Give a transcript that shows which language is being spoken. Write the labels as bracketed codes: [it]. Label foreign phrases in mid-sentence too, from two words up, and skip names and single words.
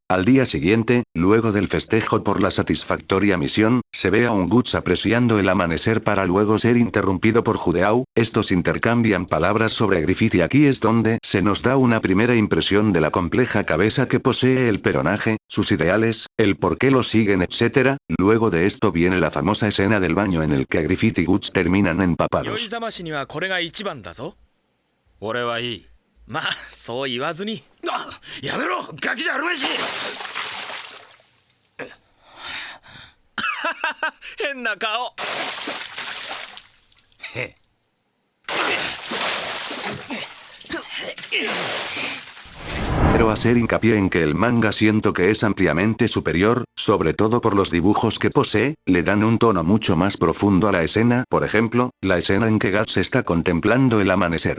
[es] Al día siguiente, luego del festejo por la satisfactoria misión, se ve a un Guts apreciando el amanecer para luego ser interrumpido por Judeau. Estos intercambian palabras sobre Griffith y aquí es donde se nos da una primera impresión de la compleja cabeza que posee el personaje, sus ideales, el por qué lo siguen, etc. Luego de esto viene la famosa escena del baño en el que Griffith y Guts terminan empapados. [ja] まあそう言わずに。やめろ、ガキじゃあるめし。変な顔。 [es] Quiero hacer hincapié en que el manga siento que es ampliamente superior, sobre todo por los dibujos que posee, le dan un tono mucho más profundo a la escena, por ejemplo, la escena en que Guts está contemplando el amanecer.